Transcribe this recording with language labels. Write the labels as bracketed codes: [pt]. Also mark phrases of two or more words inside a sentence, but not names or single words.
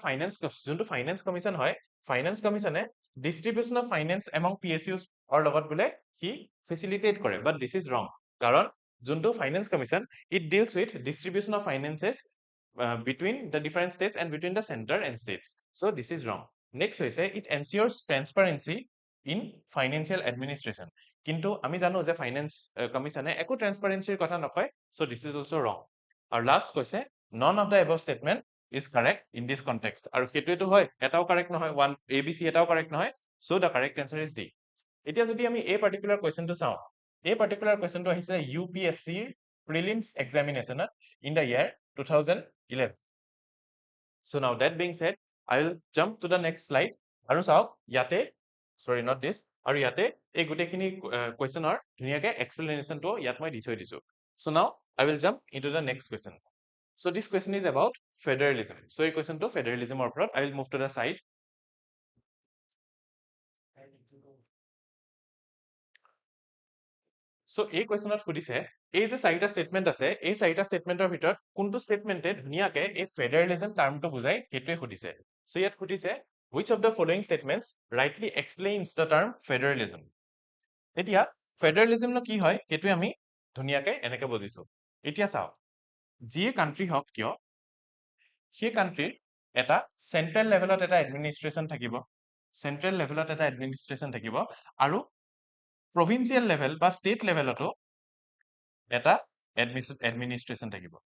[en] যোনটো finance commission হয় finance commission distribution of finance among PSUs [as] অৰ লগত বোলে কি ফেচিলিটেট কৰে [en] but this is ৰং [as] কাৰণ যোনটো [en] finance commission it deals with distribution of finances between the different states and between the center and states so this is wrong next হৈছে it ensures transparency in financial administration [as] কিন্তু আমি জানো যে ফাইনেন্স কমিশনে একো ট্ৰান্সপাৰেন্সিৰ কথা নকয় [en] so this is also wrong [as] আৰু লাস্ট কৈছে [en] none of the above statement is correct in this context. [as] আৰু সেইটোৱেটো হয়, এটাও correct নহয়, one ABC এটাও correct নহয়, [en] so the correct answer is D. [as] এতিয়া যদি আমি এই [en] particular questionটো [as] চাওঁ, এই [en] particular questionটো [as] আহিছিলে [en] UPSC prelims examination in the year 2011. So now that being said, I will jump to the next slide. [as] আৰু চাওক ইয়াতে, [en] sorry not this, [as] আৰু ইয়াতে এই গোটেইখিনি questionৰ ধুনীয়াকে explanationটো ইয়াত মই দি থৈ দিছো. [en] So now I will jump into the next question. So this question is about federalism. [as] So এই questionটো federalism ৰ ওপৰত. [en] I will move to the side. [as] So এই questionত সুধিছে, এই যে চাৰিটা statement আছে, এই চাৰিটা statementৰ ভিতৰত কোনটো statementে ধুনীয়াকে এই [en] federalism term [as] বুজাই সেইটোৱে সুধিছে. So ইয়াত সুধিছে, [en] which of the following statements rightly explains the term federalism? [as] এতিয়া federalism নো কি হয় সেইটোৱে আমি ধুনীয়াকে এনেকে বুজিছো. এতিয়া চাওক, যিয়ে কান্ট্ৰি হওক কিয়, সেই কান্ট্ৰিৰ এটা [en] central level [as] এটা এডমিনিষ্ট্ৰেশ্যন থাকিব, [en] central level [as] এটা এডমিনিষ্ট্ৰেশ্যন থাকিব, আৰু [en] provincial level [as] বা [en] state level [as] এটা এডমিনিষ্ট্ৰেশ্যন থাকিব।